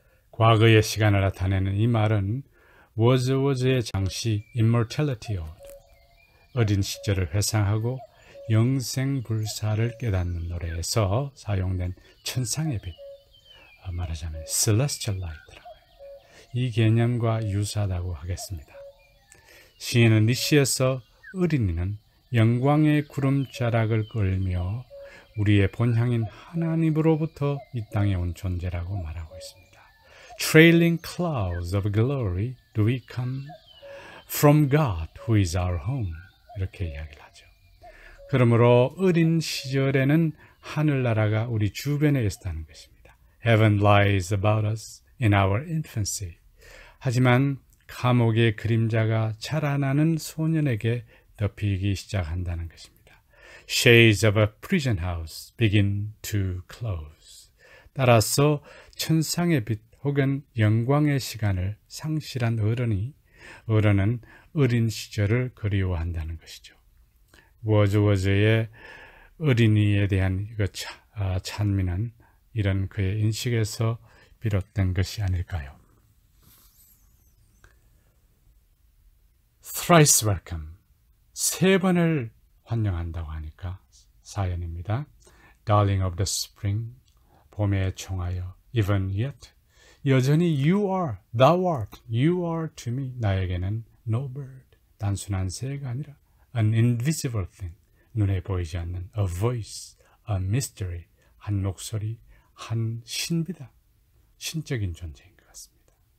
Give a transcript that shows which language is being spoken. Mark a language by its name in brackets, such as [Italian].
[Korean] 과거의 시간을 나타내는 이 말은 워즈워즈의 장시 Immortality Ode, 어린 시절을 회상하고 영생불사를 깨닫는 노래에서 사용된 천상의 빛, 말하자면 Celestial Light라고 합니다. 이 개념과 유사하다고 하겠습니다. 시인은 이 시에서 어린이는 영광의 구름자락을 끌며 우리의 본향인 하나님으로부터 이 땅에 온 존재라고 말하고 있습니다. [English] Trailing clouds of glory do we come from God who is our home. [Korean] 이렇게 이야기를 하죠. 그러므로 어린 시절에는 하늘나라가 우리 주변에 있었다는 것입니다. [English] Heaven lies about us in our infancy. [Korean] 하지만 감옥의 그림자가 자라나는 소년에게 덮이기 시작한다는 것입니다. [English] Shades of a prison house begin to close. [Korean] 따라서 천상의 빛 혹은 영광의 시간을 상실한 어른은 어린 시절을 그리워한다는 것이죠. 워즈워즈의 어린이에 대한 찬미는 이런 그의 인식에서 비롯된 것이 아닐까요? [English] Thrice welcome. [Korean] 3번을 환영한다고 하니까 사연입니다. [English] Darling of the spring, [Korean] 봄의 총하여, [English] even yet, 여전히 you are, thou art, you are to me, [Korean] 나에게는 [English] no bird, [Korean] 단순한 새가 아니라 [English] an invisible thing, [Korean] 눈에 보이지 않는 [English] a voice, a mystery, [Korean] 한 목소리, 한 신비다, 신적인 존재인 것 같습니다.